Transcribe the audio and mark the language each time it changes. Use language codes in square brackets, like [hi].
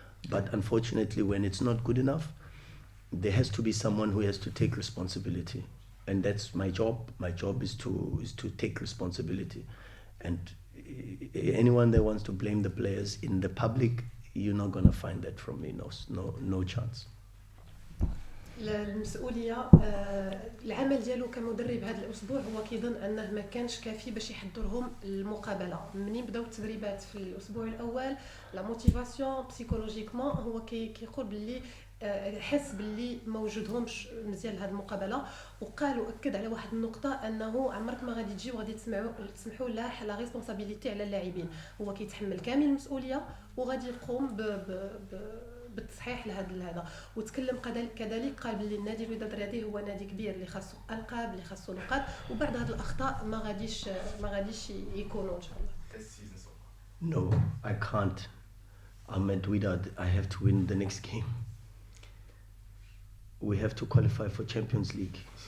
[en] But unfortunately, when it's not good enough, there has to be someone who has to take responsibility. And that's my job. My job is to take responsibility. And anyone that wants to blame the players in the public, you're not going to find that from me. No chance. [ar] المسؤوليه العمل ديالو كمدرب هذا الاسبوع هو كيظن انه ما كانش كافي باش يحضرهم المقابله. منين بداو التدريبات في الاسبوع الاول [fr] لا موتيفاسيون بسيكولوجيكمون [ar] هو كيقول باللي حس باللي ما وجودهمش مزيان لهذه المقابله، وقال واكد على واحد النقطه انه عمرك ما غادي تجي وغادي تسمحوا [fr] لا ريسبونسابيلتي [ar] على اللاعبين. هو كيتحمل كامل المسؤوليه وغادي يقوم بالتصحيح لهذا. وتكلم كذلك قال باللي النادي الوداد الرياضي هو نادي كبير اللي خاصو القاب، اللي خاصو نقاط، وبعد هذه الاخطاء ما غاديش يكونوا ان شاء الله. [en] No, I can't. I'm at Wydad. I have to win the next game. We have to qualify for Champions League.